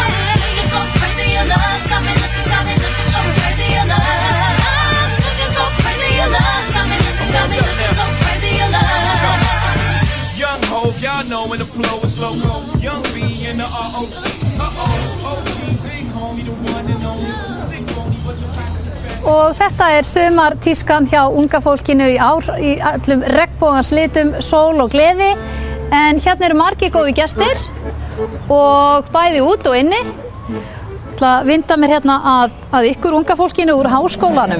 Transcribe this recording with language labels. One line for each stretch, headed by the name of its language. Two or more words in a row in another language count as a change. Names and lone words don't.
English: Looking so crazy, your love's got me looking so crazy, your love. Looking so crazy, your love's got me looking so crazy, your love. Young Hov, y'all know when the flow is loco. Young B in the ROC. OG, big homie, the one and only. Stick bony, but the fact is
Icelandic: Og þetta sumartískan hjá unga fólkinu í ár í öllum regnbogans litum, sól og gleði. En hérna eru margir góði gestir og bæði út og inni. Ég ætla að vinda mér hérna að ykkur unga fólkinu úr háskólanum.